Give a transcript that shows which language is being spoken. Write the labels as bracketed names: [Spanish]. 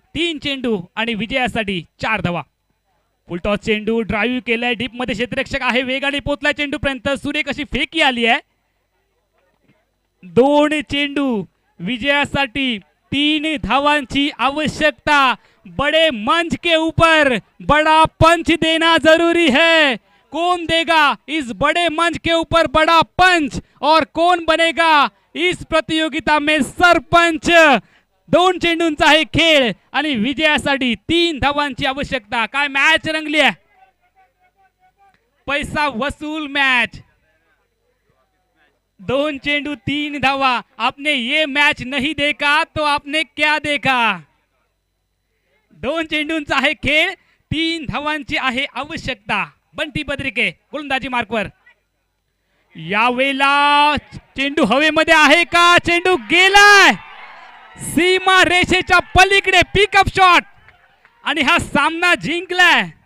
[Marathi] 3 चेंडू आणि विजयासाठी 4 धावा. फुलटॉस चेंडू ड्राईव्ह केलाय डीप मध्ये, क्षेत्ररक्षक आहे, वेगाने पोहोचलाय चेंडूपर्यंत, सुरेख अशी फेकी आली आहे. 2 चेंडू विजयासाठी 3 धावांची आवश्यकता. [Hindi] बड़े मंच के ऊपर बड़ा पंच देना जरूरी है. कौन देगा इस बड़े मंच के ऊपर बड़ा पंच और कौन बनेगा इस प्रतियोगिता में सरपंच. [Marathi] 2 चेंडूंचा आहे खेळ आणि विजयासाठी 3 धावांची आवश्यकता. काय मॅच रंगली आहे, पैसा वसूल मॅच. 2 चेंडू 3 धावा. [Hindi] आपने ये मैच नहीं देखा तो आपने क्या देखा. [Marathi] 2 चेंडूंचा आहे खेळ, 3 धावांची आहे आवश्यकता. बंटी बद्रिके गोलंदाजी मार्कवर. यावेळेला चेंडू हवेमध्ये आहे का, चेंडू गेलाय सीमा रेषेच्या पलीकडे. पिकअप शॉट आणि हा सामना जिंकलाय.